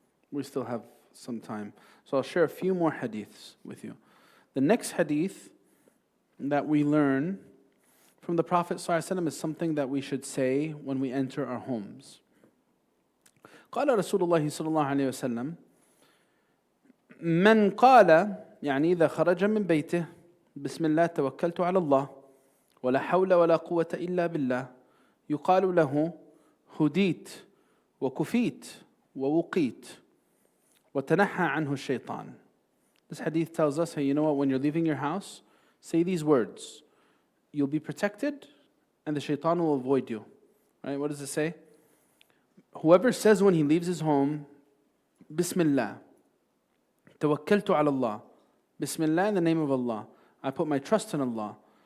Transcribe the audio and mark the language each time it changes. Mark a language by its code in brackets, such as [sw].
[en] We still have some time. So I'll share a few more hadiths with you. The next hadith that we learn from the Prophet ﷺ is something that we should say when we enter our homes. [ar] قال رسول الله صلى الله عليه وسلم من قال يعني إذا خرج من بيته بسم الله توكلت على الله ولا حول ولا قوة إلا بالله يقال له هديت وكفيت ووقيت وتنحى عنه الشيطان. [en] This hadith tells us, hey, you know what, when you're leaving your house, say these words. You'll be protected and the shaitan will avoid you. Right? What does it say? Whoever says when he leaves his home, Bismillah, Tawakkaltu ala Allah, Bismillah, in the name of Allah, I put my trust in Allah.